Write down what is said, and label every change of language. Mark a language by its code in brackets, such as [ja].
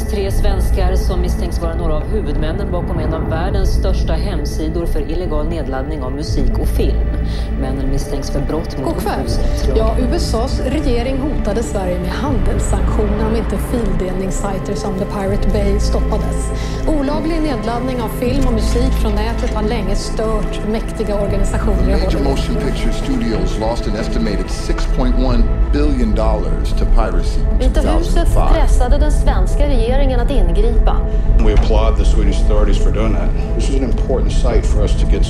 [sv] svenskar som misstänks vara några av huvudmännen bakom en av världens största hemsidor för illegal nedladdning av musik och film. Männen misstänks för brott mot upphovsrättslagen. Ja, USAs regering hotade Sverige med handelssanktioner om inte fildelningssajter som The Pirate Bay stoppades. Olaglig nedladdning av film och musik från nätet har länge stört mäktiga organisationer i [en] Major motion picture studios lost an estimated $6.1 billion to piracy in 2005. [sv] Vita huset pressade den svenska regeringen att ingripa. [en] We applaud the Swedish authorities for doing that. This is an important site for us to get